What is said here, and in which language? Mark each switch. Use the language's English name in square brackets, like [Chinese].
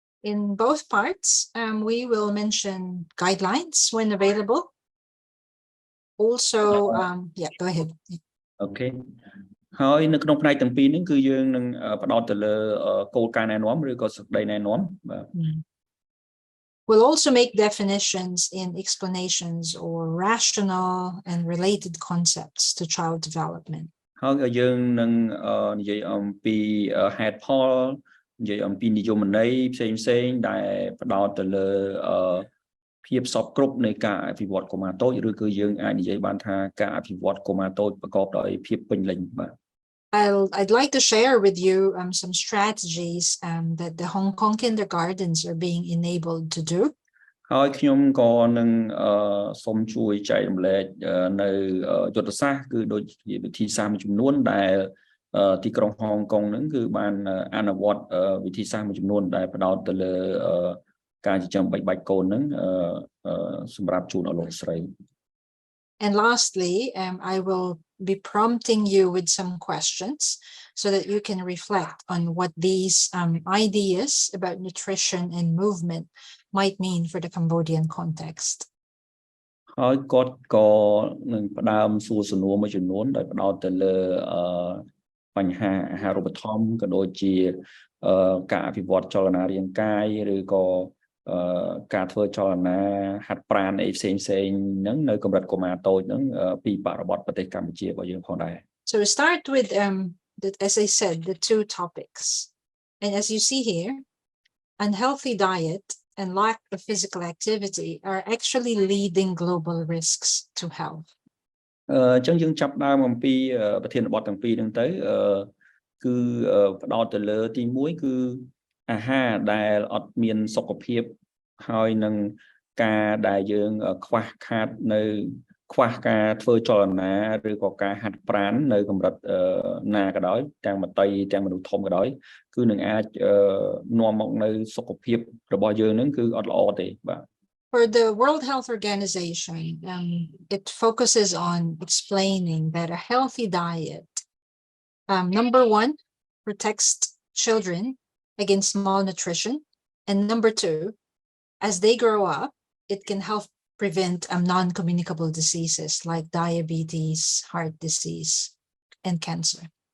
[English] In both parts, we will mention guidelines when available. Also, yeah, go ahead. Okay. [Khmer] ហើយនៅក្នុងផ្នែកទាំងពីរនេះគឺយើងនឹងផ្ដោតទៅលើគោលការណ៍ណែនាំឬក៏សេចក្តីណែនាំបាទ [English] We'll also make definitions in explanations or rational and related concepts to child development. [Khmer] ហើយយើងនឹងនិយាយអំពីហេតុផលនិយាយអំពីនិយមន័យផ្សេងៗដែលផ្ដោតទៅលើភាពសពគ្រប់នៃការអភិវឌ្ឍកុមារតូចឬគឺយើងអាចនិយាយបានថាការអភិវឌ្ឍកុមារតូចប្រកបដោយភាពពេញលេញបាទ [English] I'd like to share with you some strategies that the Hong Kong kindergartens are being enabled to do. [Khmer] ហើយខ្ញុំក៏នឹងសូមជួយចែករំលែកនៅយុទ្ធសាស្ត្រគឺដូចជាវិធីសាស្ត្រមួយចំនួនដែលទីក្រុងហុងកុងហ្នឹងគឺបានអនុវត្តវិធីសាស្ត្រមួយចំនួនដែលផ្ដោតទៅលើការចិញ្ចឹមបីបាច់កូនហ្នឹងសម្រាប់ជូនដល់លោកស្រី [English] And lastly, I will be prompting you with some questions so that you can reflect on what these ideas about nutrition and movement might mean for the Cambodian context. [Khmer] ហើយគាត់ក៏នឹងផ្ដើមសួរសំណួរមួយចំនួនដោយផ្ដោតទៅលើបញ្ហាអាហារូបត្ថម្ភក៏ដូចជាការអភិវឌ្ឍចលនារាងកាយឬក៏ការធ្វើចលនាហាត់ប្រាណអីផ្សេងៗហ្នឹងនៅកម្រិតកុមារតូចហ្នឹងពីបរិបទប្រទេសកម្ពុជារបស់យើងផងដែរ [English] So we start with as I said the two topics. And as you see here, unhealthy diet and lack of physical activity are actually leading global risks to health. [Khmer] អញ្ចឹងយើងចាប់ដើមអំពីប្រធានបទទាំងពីរហ្នឹងទៅគឺផ្ដោតទៅលើទី1គឺអាហារដែលអត់មានសុខភាពហើយនឹងការដែលយើងខ្វះខាតនៅ ខ្វះការធ្វើចលនាឬក៏ការហាត់ប្រាណនៅកម្រិតណាក៏ដោយទាំងមតីទាំងមនុស្សធំក៏ដោយគឺនឹងអាចនាំមកនៅសុខភាពរបស់យើងនឹងគឺអត់ល្អទេបាទ [English] For the World Health Organization, it focuses on explaining that a healthy diet, number one, protects children against malnutrition, and number two, as they grow up, it can help prevent non-communicable diseases like diabetes, heart disease, and cancer.